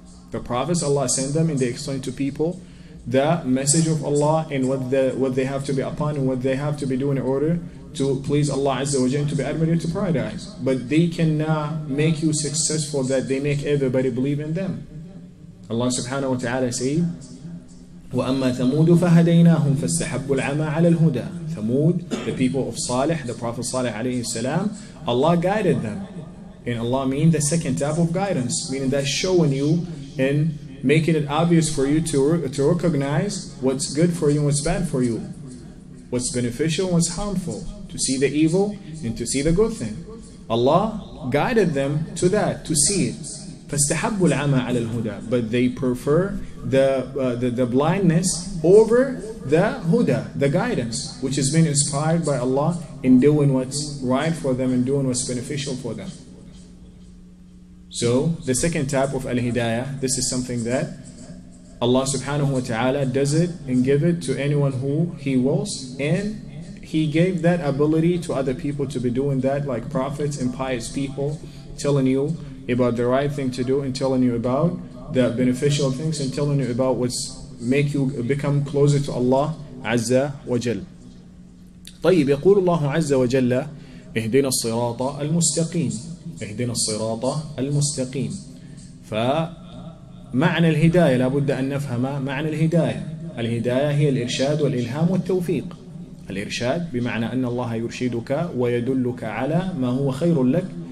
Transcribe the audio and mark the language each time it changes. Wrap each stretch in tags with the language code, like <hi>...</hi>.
<en>The prophets, Allah sent them, and they explain to people the message of Allah, and what they have to be upon, and what they have to be doing in order to please Allah Azza wa Jal, to be admitted to paradise. But they cannot make you successful that they make everybody believe in them. Allah subhanahu wa ta'ala says,</en> <ar>وَأَمَّا ثَمُودُ فَهَدَيْنَاهُمْ فَاسْتَحَبُّوا الْعَمَى عَلَى الْهُدَى.</ar> <en>Thamud, the people of Salih, the Prophet Salih alayhi salam, Allah guided them. And Allah means the second type of guidance, meaning that showing you and making it obvious for you to recognize what's good for you and what's bad for you, what's beneficial and what's harmful, to see the evil and to see the good thing. Allah guided them to that, to see it.</en> <ar>فَاسْتَحَبُّوا الْعَمَى عَلَى الْهُدَى.</ar> <en>But they prefer the blindness over the huda, the guidance, which has been inspired by Allah in doing what's right for them and doing what's beneficial for them. So the second type of al-hidayah, this is something that Allah subhanahu wa ta'ala does it and give it to anyone who He wills, and He gave that ability to other people to be doing that, like prophets and pious people, telling you about the right thing to do, and telling you about the beneficial things, and telling you about what's make you become closer to Allah Azza wa Jal.</en> <ar>طيب يقول الله عز وجل اهدنا الصراط المستقيم. اهدنا الصراط المستقيم. فمعنى الهداية لابد أن نفهم معنى الهداية. الهداية هي الإرشاد والإلهام والتوفيق. الإرشاد بمعنى أن الله يرشدك ويدلك على ما هو خير لك</ar>